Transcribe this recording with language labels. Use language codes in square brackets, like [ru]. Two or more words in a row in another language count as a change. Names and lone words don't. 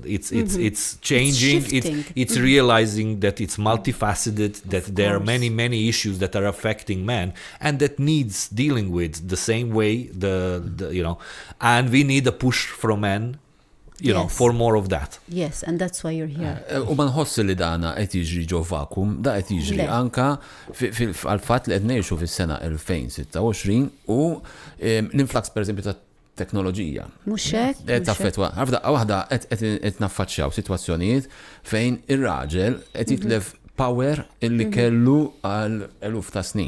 [en] It's changing, it's realizing that it's multifaceted, that there are many issues that are affecting men and that needs dealing with the same way and we need a push from men for more of that. Yes, and that's why you're here. [mt] U ma nħossi li dana qed jiġri ġo vakum, da qed jiġri anka għal-fatt li qed ngħixu fis-sena 2026 u l-influx pereżempju ta' teknoloġija. Mhux hekk. Qed taffettwa. Ħafna waħda qed naffaċċjaw sitwazzjonijiet fejn ir-raġel qed jitlef power illi kellu għal eluf ta' snin.